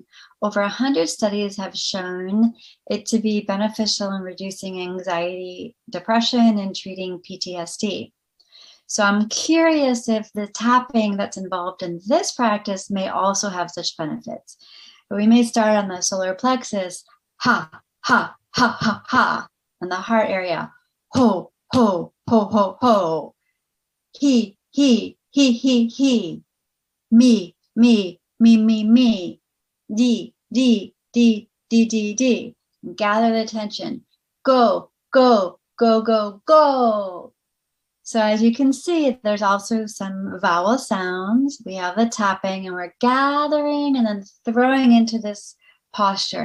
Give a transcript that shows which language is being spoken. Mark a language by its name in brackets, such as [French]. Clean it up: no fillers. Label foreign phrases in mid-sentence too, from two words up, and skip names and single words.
[English] Over 100 studies have shown it to be beneficial in reducing anxiety, depression, and treating PTSD. So I'm curious if the tapping that's involved in this practice may also have such benefits. But we may start on the solar plexus, ha, ha, ha, ha, ha, and the heart area, ho, ho, ho, ho, ho, he, me, me, me, me, me, D, D, D, D, D, D. Gather the attention. Go, go, go, go, go. So as you can see, there's also some vowel sounds. We have the tapping and we're gathering and then throwing into this posture.